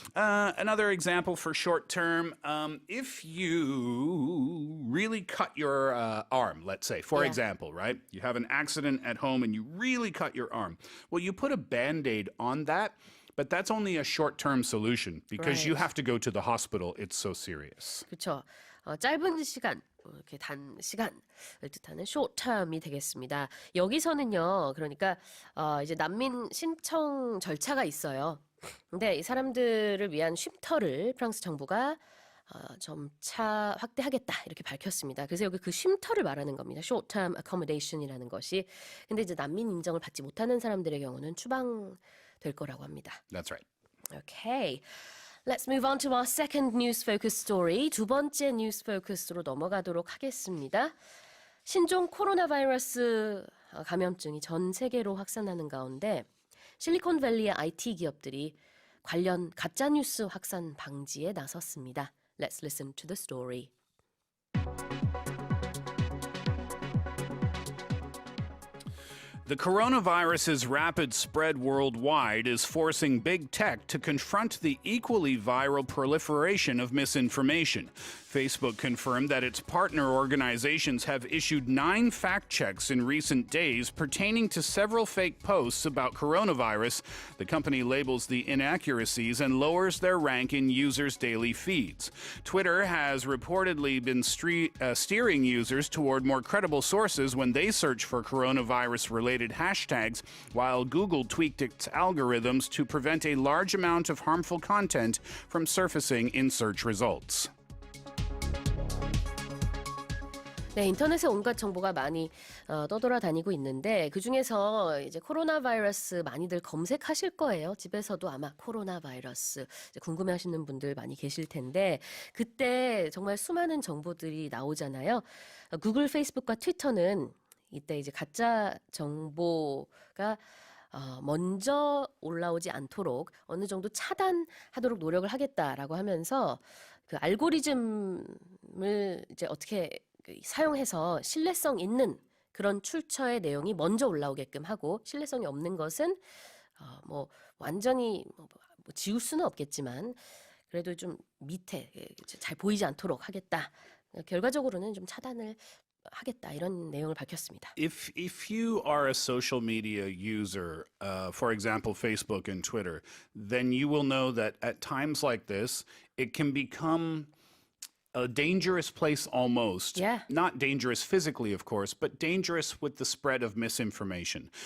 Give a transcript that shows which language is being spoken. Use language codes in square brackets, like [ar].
[en] Another example for short-term, if you really cut your arm, let's say, for example, right? You have an accident at home and you really cut your arm. Well, you put a Band-Aid on that, but that's only a short-term solution because you have to go to the hospital. It's so serious. [ko] 그렇죠. 짧은 시간, 이렇게 단 시간을 뜻하는 short term이 되겠습니다. 여기서는요, 그러니까 이제 난민 신청 절차가 있어요. 근데 이 사람들을 위한 쉼터를 프랑스 정부가 점차 확대하겠다 이렇게 밝혔습니다. 그래서 여기 그 쉼터를 말하는 겁니다. Short term accommodation 이라는 것이. 근데 이제 난민 인정을 받지 못하는 사람들의 경우는 추방될 거라고 합니다. [en] That's right. Okay. Let's move on to our second news focus story. [ko] 두 번째 뉴스 포커스로 넘어가도록 하겠습니다. 신종 코로나 바이러스 감염증이 전 세계로 확산하는 가운데 실리콘밸리의 IT 기업들이 관련 가짜 뉴스 확산 방지에 나섰습니다. [en] Let's listen to the story. The coronavirus's rapid spread worldwide is forcing big tech to confront the equally viral proliferation of misinformation. Facebook confirmed that its partner organizations have issued 9 fact checks in recent days pertaining to several fake posts about coronavirus. The company labels the inaccuracies and lowers their rank in users' daily feeds. Twitter has reportedly been steering users toward more credible sources when they search for coronavirus-related hashtags, while Google tweaked its algorithms to prevent a large amount of harmful content from surfacing in search results. [ko] 네, 인터넷에 온갖 정보가 많이 떠돌아다니고 있는데 그중에서 이제 코로나 바이러스 많이들 검색하실 거예요. 집에서도 아마 코로나 바이러스 궁금해하시는 분들 많이 계실 텐데 그때 정말 수많은 정보들이 나오잖아요. 구글, 페이스북과 트위터는 이때 이제 가짜 정보가 먼저 올라오지 않도록 어느 정도 차단하도록 노력을 하겠다라고 하면서 그 알고리즘을 이제 어떻게 사용해서 신뢰성 있는 그런 출처의 내용이 먼저 올라오게끔 하고 신뢰성이 없는 것은 뭐 완전히 뭐 지울 수는 없겠지만 그래도 좀 밑에 잘 보이지 않도록 하겠다. 결과적으로는 좀 차단을 하겠다 이런 내용을 밝혔습니다. [en] If you are a social media user, for example, Facebook and Twitter, then you will know that at times like this, it can become a dangerous place almost. Yeah. Not dangerous physically, of course, but dangerous with the spread of misinformation.